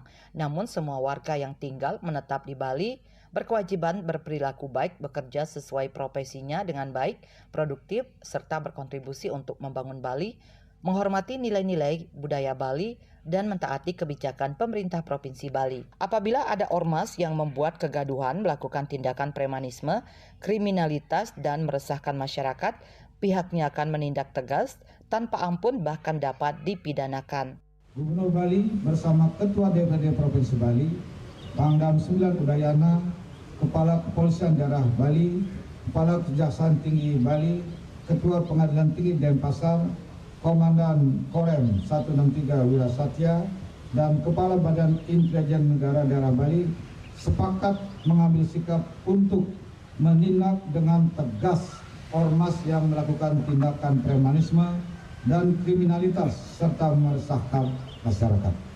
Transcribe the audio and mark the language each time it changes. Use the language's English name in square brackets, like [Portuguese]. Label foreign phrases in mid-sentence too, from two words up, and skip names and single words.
[Indonesian] Namun semua warga yang tinggal menetap di Bali berkewajiban berperilaku baik, bekerja sesuai profesinya dengan baik, produktif, serta berkontribusi untuk membangun Bali, menghormati nilai-nilai budaya Bali, dan mentaati kebijakan pemerintah Provinsi Bali. Apabila ada ormas yang membuat kegaduhan, melakukan tindakan premanisme, kriminalitas, dan meresahkan masyarakat, pihaknya akan menindak tegas tanpa ampun bahkan dapat dipidanakan. Gubernur Bali bersama Ketua DPRD Provinsi Bali, Pangdam 9 Udayana, Kepala Kepolisian Daerah Bali, Kepala Kejaksaan Tinggi Bali, Ketua Pengadilan Tinggi Denpasar, Komandan Korem 163 Wira Satya, dan Kepala Badan Intelijen Negara Daerah Bali sepakat mengambil sikap untuk menindak dengan tegas ormas yang melakukan tindakan premanisme dan kriminalitas serta meresahkan masyarakat.